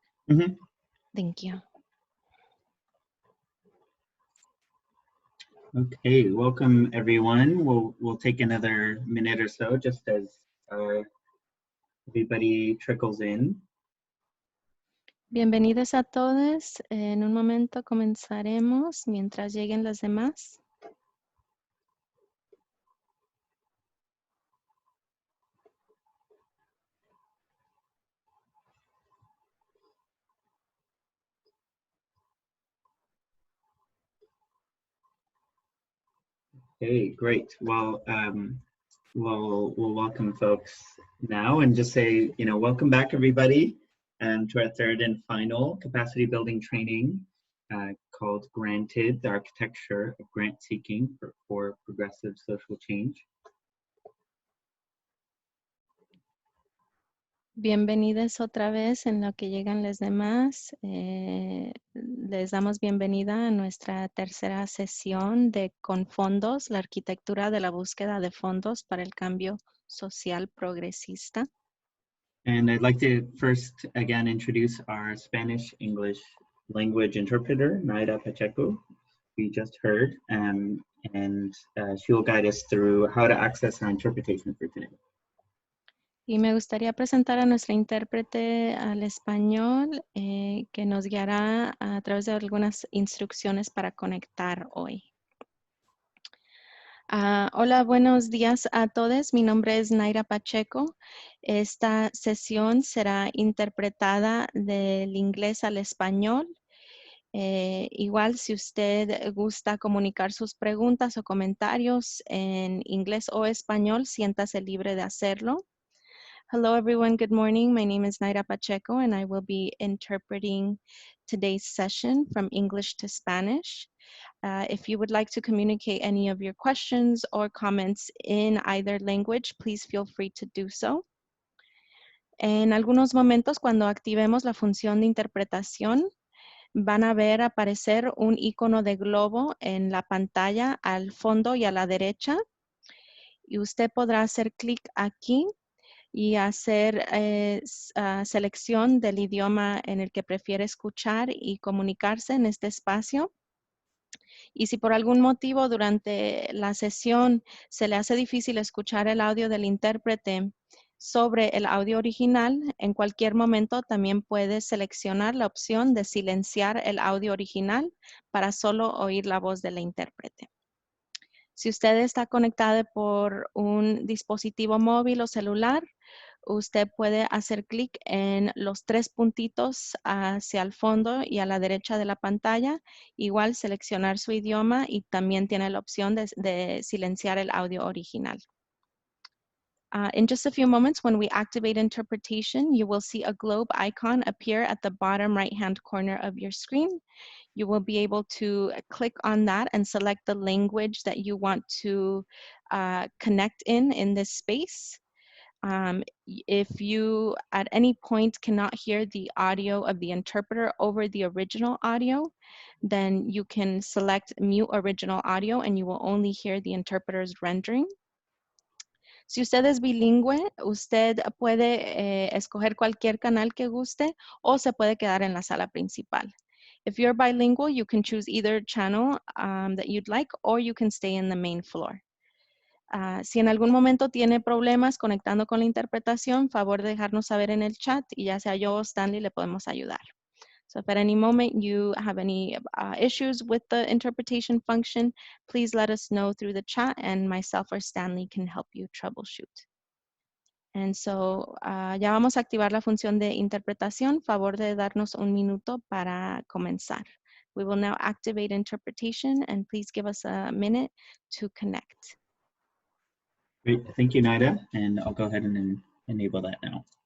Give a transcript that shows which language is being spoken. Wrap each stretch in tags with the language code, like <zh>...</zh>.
<en>Mm-hmm. Thank you. Okay, welcome everyone. We'll take another minute or so just as everybody trickles in.</en> <es>Bienvenidos a todos. En un momento comenzaremos mientras lleguen los demás.</es> <en>Okay, great. Well, we'll welcome folks now and just say, welcome back everybody to our third and final capacity building training called Granted, the Architecture of Grant Seeking for Progressive Social Change.</en> <es>Bienvenidos otra vez en lo que llegan los demás. Les damos bienvenida a nuestra tercera sesión de Con Fondos, la arquitectura de la búsqueda de fondos para el cambio social progresista.</es> <en>And I'd like to first again introduce our Spanish-English language interpreter, Naira Pacheco, we just heard, and she will guide us through how to access our interpretation for today.</en> <es>Y me gustaría presentar a nuestra intérprete al español que nos guiará a través de algunas instrucciones para conectar hoy. Hola, buenos días a todos. Mi nombre es Naira Pacheco. Esta sesión será interpretada del inglés al español. Igual, si usted gusta comunicar sus preguntas o comentarios en inglés o español, siéntase libre de hacerlo.</es> <en>Hello, everyone. Good morning. My name is Naira Pacheco, and I will be interpreting today's session from English to Spanish. If you would like to communicate any of your questions or comments in either language, please feel free to do so.</en> <es>En algunos momentos, cuando activemos la función de interpretación, van a ver aparecer un icono de globo en la pantalla al fondo y a la derecha. Y usted podrá hacer clic aquí y hacer selección del idioma en el que prefiere escuchar y comunicarse en este espacio. Y si por algún motivo durante la sesión se le hace difícil escuchar el audio del intérprete sobre el audio original, en cualquier momento también puede seleccionar la opción de silenciar el audio original para solo oír la voz del intérprete. Si usted está conectado por un dispositivo móvil o celular, usted puede hacer clic en los tres puntitos hacia el fondo y a la derecha de la pantalla. Igual seleccionar su idioma y también tiene la opción de silenciar el audio original.</es> <en>In just a few moments, when we activate interpretation, you will see a globe icon appear at the bottom right-hand corner of your screen. You will be able to click on that and select the language that you want to connect in this space. If you at any point cannot hear the audio of the interpreter over the original audio, then you can select mute original audio and you will only hear the interpreter's rendering.</en> <es>Si usted es bilingüe, usted puede escoger cualquier canal que guste o se puede quedar en la sala principal.</es> <en>If you're bilingual, you can choose either channel that you'd like or you can stay in the main floor.</en> <es>Si en algún momento tiene problemas conectando con la interpretación, favor de dejarnos saber en el chat y ya sea yo o Stanley le podemos ayudar.</es> <en>So if at any moment you have any issues with the interpretation function, please let us know through the chat and myself or Stanley can help you troubleshoot. And so</en> <es>ya vamos a activar la función de interpretación. Favor de darnos un minuto para comenzar.</es> <en>We will now activate interpretation and please give us a minute to connect. Great, thank you, Naida, and I'll go ahead and enable that now.</en>